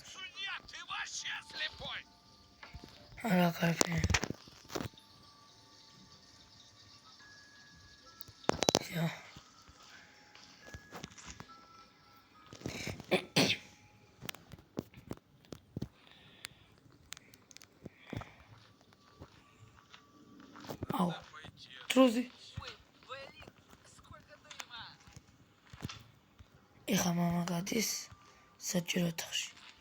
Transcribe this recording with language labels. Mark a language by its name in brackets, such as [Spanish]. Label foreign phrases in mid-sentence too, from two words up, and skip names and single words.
[Russian] Судья, ты вообще слепой. [Georgian] არა კარგი. [Russian] Всё. Ау. [Ukrainian] Друзі. [Russian] Ой, блин, сколько дыма. [Georgian] ეხლა მამა გადის საჭირო ოთახში.